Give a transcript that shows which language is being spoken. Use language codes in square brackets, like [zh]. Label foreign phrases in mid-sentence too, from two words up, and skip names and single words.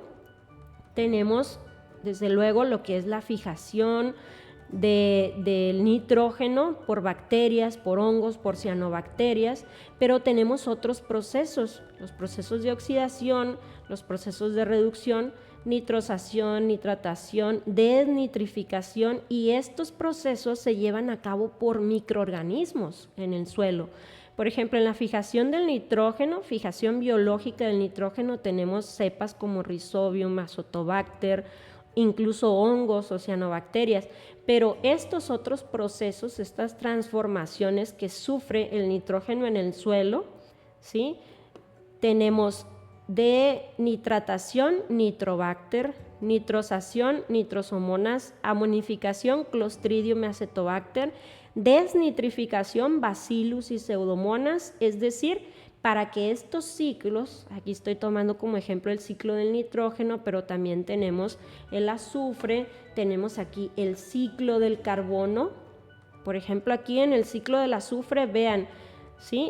[es] Tenemos desde luego lo que es la fijación del nitrógeno por bacterias, por hongos, por cianobacterias, pero tenemos otros procesos, los procesos de oxidación, los procesos de reducción, nitrosación, nitratación, desnitrificación, y estos procesos se llevan a cabo por microorganismos en el suelo. Por ejemplo, en la fijación del nitrógeno, fijación biológica del nitrógeno, tenemos cepas como Rhizobium, Azotobacter, incluso hongos o cianobacterias, pero estos otros procesos, estas transformaciones que sufre el nitrógeno en el suelo, ¿sí? Tenemos de nitratación, Nitrobacter, nitrosación, Nitrosomonas, amonificación, Clostridium acetobacter, desnitrificación, Bacillus y Pseudomonas, es decir, para que estos ciclos, aquí estoy tomando como ejemplo el ciclo del nitrógeno, pero también tenemos el azufre, tenemos aquí el ciclo del carbono. Por ejemplo, aquí en el ciclo del azufre, vean, ¿sí?